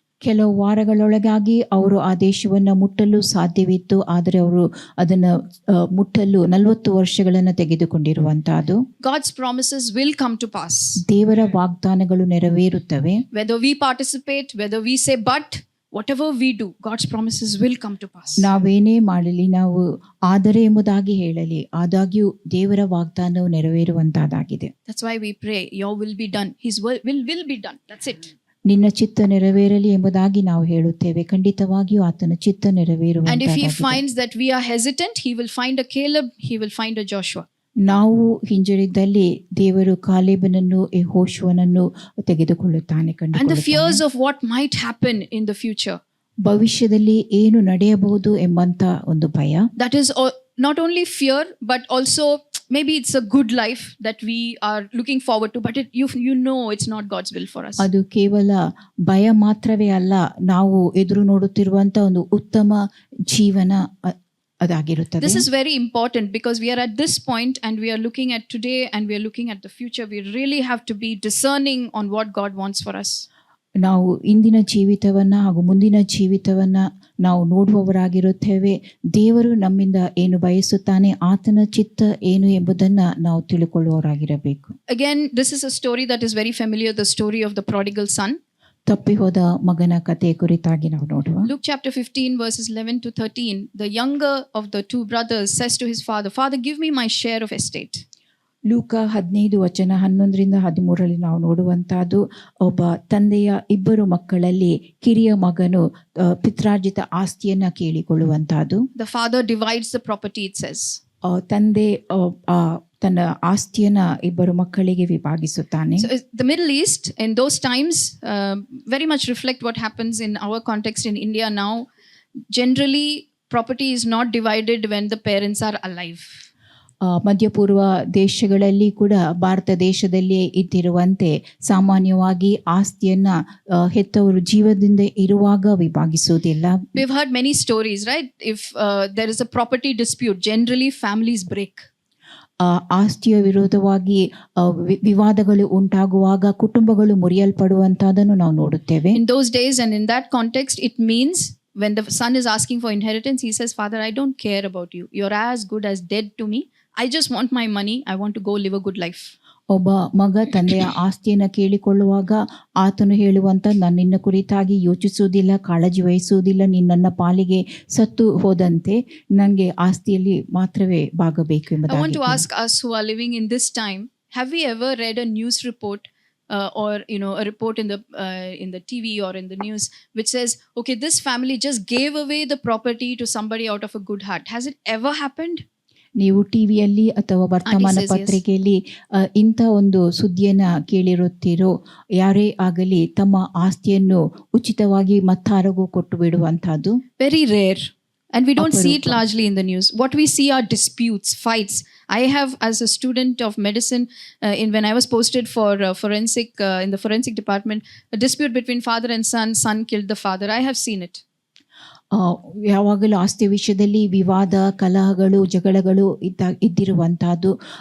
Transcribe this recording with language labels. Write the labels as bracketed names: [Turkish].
[Kannada] ಕೆಲವು ವಾರಗಳೊಳಗಾಗಿ ಅವರು ಆ ದೇಶವನ್ನು ಮುಟ್ಟಲು ಸಾಧ್ಯವಿತ್ತು, ಆದರೆ ಅವರು ಅದನ್ನು ಮುಟ್ಟಲು 40 ವರ್ಷಗಳನ್ನು ತೆಗೆದುಕೊಂಡಿರುವಂತಹದ್ದು. [English] God's promises will come to pass. [Kannada] ದೇವರ ವಾಗ್ದಾನಗಳು ನೆರವೇರುತ್ತವೆ. [English] Whether we participate, whether we say but, whatever we do, God's promises will come to pass. [Kannada] ನಾವೇನೇ ಮಾಡಲಿ, ನಾವು ಆದರೆ ಎಂಬುದಾಗಿ ಹೇಳಲಿ, ಆದಾಗ್ಯೂ ದೇವರ ವಾಗ್ದಾನವು ನೆರವೇರುವಂತಹದ್ದಾಗಿದೆ. [English] That's why we pray, your will be done. His will be done. That's it. [Kannada] ನಿನ್ನ ಚಿತ್ತ ನೆರವೇರಲಿ ಎಂಬುದಾಗಿ ನಾವು ಹೇಳುತ್ತೇವೆ. ಖಂಡಿತವಾಗಿಯೂ ಆತನ ಚಿತ್ತ [English] And if he [Kannada] ನೆರವೇರುವಂತಹದ್ದಾಗಿದೆ. [English] finds that we are hesitant, he will find a Caleb, he will find a Joshua. [Kannada] ನಾವು ಹಿಂಜರಿದ್ದಲ್ಲಿ ದೇವರು ಕಾಲೇಬನನ್ನು, ಯೆಹೋಶುವನನ್ನು ತೆಗೆದುಕೊಳ್ಳುತ್ತಾನೆ, [English] And the [Kannada] ಕಂಡುಕೊಳ್ಳುತ್ತಾನೆ. [English] fears of what might happen in the future. [Kannada] ಭವಿಷ್ಯದಲ್ಲಿ ಏನು ನಡೆಯಬಹುದು ಎಂಬಂತ ಒಂದು ಭಯ. [English] That is not only fear, but also maybe it's a good life that we are looking forward to, but you know it's not God's will for us. [Kannada] ಅದು ಕೇವಲ ಭಯ ಮಾತ್ರವೇ ಅಲ್ಲ, ನಾವು ಎದುರು ನೋಡುತ್ತಿರುವಂತ ಒಂದು ಉತ್ತಮ ಜೀವನ ಅದಾಗಿರುತ್ತದೆ. [English] This is very important because we are at this point and we are looking at today and we are looking at the future. We really have to be discerning on what God wants for us. [Kannada] ನಾವು ಇಂದಿನ ಜೀವಿತವನ್ನ ಹಾಗೂ ಮುಂದಿನ ಜೀವಿತವನ್ನ ನಾವು ನೋಡುವವರಾಗಿರುತ್ತೇವೆ. ದೇವರು ನಮ್ಮಿಂದ ಏನು ಬಯಸುತ್ತಾನೆ, ಆತನ ಚಿತ್ತ ಏನು ಎಂಬುದನ್ನ ನಾವು ತಿಳ್ಕೊಳ್ಳುವವರಾಗಿರಬೇಕು. [English] Again, this is a story that is very familiar, the story of the prodigal son. [Kannada] ತಪ್ಪಿ ಹೋದ ಮಗನ ಕಥೆ ಕುರಿತಾಗಿ ನಾವು ನೋಡುವ. [English] Luke chapter 15 verses 11 to 13. The younger of the two brothers says to his father, "Father, give me my share of estate." [Kannada] ಲೂಕ 15 ವಚನ 11ರಿಂದ 13ರಲ್ಲಿ ನಾವು ನೋಡುವಂತಹದ್ದು, ಒಬ್ಬ ತಂದೆಯ ಇಬ್ಬರು ಮಕ್ಕಳಲ್ಲಿ ಕಿರಿಯ ಮಗನು ಪಿತ್ರಾರ್ಜಿತ ಆಸ್ತಿಯನ್ನ ಕೇಳಿಕೊಳ್ಳುವಂತಹದ್ದು. [English] The father divides the property, it says. [Kannada] ತಂದೆ ತನ್ನ ಆಸ್ತಿಯನ್ನ ಇಬ್ಬರು ಮಕ್ಕಳಿಗೆ ವಿಭಾಗಿಸುತ್ತಾನೆ. [English] So the Middle East in those times very much reflect what happens in our context in India now. Generally, property is not divided when the parents are alive. [Kannada] ಮಧ್ಯಪೂರ್ವ ದೇಶಗಳಲ್ಲಿ ಕೂಡ ಭಾರತ ದೇಶದಲ್ಲಿ ಇದ್ದಿರುವಂತೆ ಸಾಮಾನ್ಯವಾಗಿ ಆಸ್ತಿಯನ್ನ ಹೆತ್ತವರು ಜೀವದಿಂದ ಇರುವಾಗ ವಿಭಾಗಿಸುವುದಿಲ್ಲ. [English] We've heard many stories, right? If there is a property dispute, generally families break. [Kannada] ಆಸ್ತಿಯ ವಿರೋಧವಾಗಿ ವಿವಾದಗಳು ಉಂಟಾಗುವಾಗ ಕುಟುಂಬಗಳು ಮುರಿಯಲ್ಪಡುವಂತಹದನ್ನು ನಾವು ನೋಡುತ್ತೇವೆ. [English] In those days and in that context, it means when the son is asking for inheritance, he says, "Father, I don't care about you. You're as good as dead to me. I just want my money. I want to go live a good life." [Kannada] ಒಬ್ಬ ಮಗ ತಂದೆಯ ಆಸ್ತಿಯನ್ನು ಕೇಳಿಕೊಳ್ಳುವಾಗ ಆತನು ಹೇಳುವಂತ, ನಾನು ನಿನ್ನ ಕುರಿತಾಗಿ ಯೋಚಿಸುವುದಿಲ್ಲ, ಕಾಳಜಿ ವಹಿಸುವುದಿಲ್ಲ, ನಿನ್ನ ಪಾಲಿಗೆ ಸತ್ತು ಹೋದಂತೆ ನನಗೆ ಆಸ್ತಿಯಲ್ಲಿ ಮಾತ್ರವೇ ಭಾಗಬೇಕು [English] I want to [Kannada] ಎಂಬುದಾಗಿ. [English] ask us who are living in this time, have we ever read a news report or a report in the TV or in the news which says, okay, this family just gave away the property to somebody out of a good heart? Has it ever happened? [Kannada] ನೀವು ಟಿವಿಯಲ್ಲಿ ಅಥವಾ ವರ್ತಮಾನ [English] says yes. [Kannada] ಪತ್ರಿಕೆಯಲ್ಲಿ ಇಂಥ ಒಂದು ಸುದ್ದಿಯನ್ನ ಕೇಳಿರುತ್ತೀರೋ, ಯಾರೇ ಆಗಲಿ ತಮ್ಮ ಆಸ್ತಿಯನ್ನು ಉಚಿತವಾಗಿ ಮತ್ತಾರಿಗೂ ಕೊಟ್ಟು ಬಿಡುವಂತಹದ್ದು [English] Very rare. And we don't see it [Kannada] ಅಪರೂಪ. [English] largely in the news. What we see are disputes, fights. I have, as a student of medicine, when I was posted for forensic in the forensic department, a dispute between father and son killed the father. I have seen it. [Kannada] ಯಾವಾಗಲೂ ಆಸ್ತಿ ವಿಷಯದಲ್ಲಿ ವಿವಾದ, ಕಲಹಗಳು, ಜಗಳಗಳು ಇದ್ದಿರುವಂತಹದ್ದು.